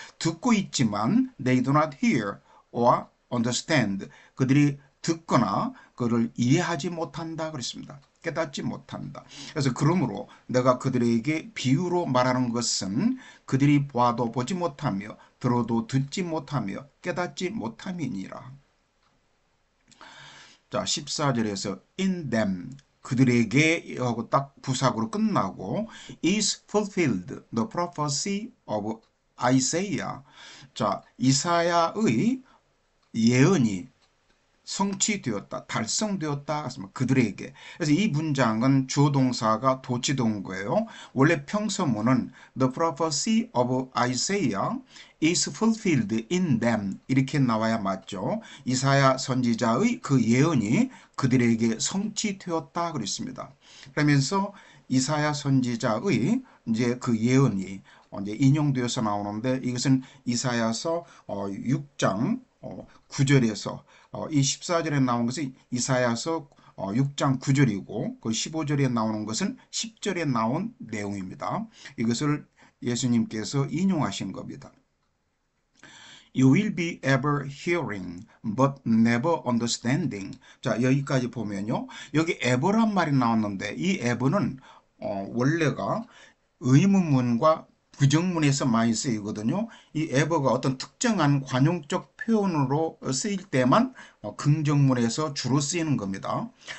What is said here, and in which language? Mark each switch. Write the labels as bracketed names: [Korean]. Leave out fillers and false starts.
[Korean] 듣고 있지만 [English] they do not hear or understand [Korean] 그들이 듣거나 그를 이해하지 못한다 그랬습니다. 깨닫지 못한다. 그래서 그러므로 내가 그들에게 비유로 말하는 것은 그들이 봐도 보지 못하며 들어도 듣지 못하며 깨닫지 못함이니라. 자, 14절에서 [English] in them [Korean] 그들에게 하고 딱 부사구로 끝나고 [English] is fulfilled the prophecy of Isaiah. [Korean] 자, 이사야의 예언이 성취되었다, 달성되었다. 그들에게. 그래서 이 문장은 주어 동사가 도치된 거예요. 원래 평서문은 [English] the prophecy of Isaiah is fulfilled in them [Korean] 이렇게 나와야 맞죠. 이사야 선지자의 그 예언이 그들에게 성취되었다 그랬습니다. 그러면서 이사야 선지자의 이제 그 예언이 이제 인용되어서 나오는데 이것은 이사야서 6장 9절에서 이 14절에 나온 것은 이사야서 6장 9절이고 그 15절에 나오는 것은 10절에 나온 내용입니다. 이것을 예수님께서 인용하신 겁니다. [English] You will be ever hearing but never understanding. [Korean] 자, 여기까지 보면요. 여기 ever란 말이 나왔는데 이 ever는 원래가 의문문과 부정문에서 많이 쓰이거든요. 이 ever가 어떤 특정한 관용적 표현으로 쓰일 때만 긍정문에서 주로 쓰이는 겁니다.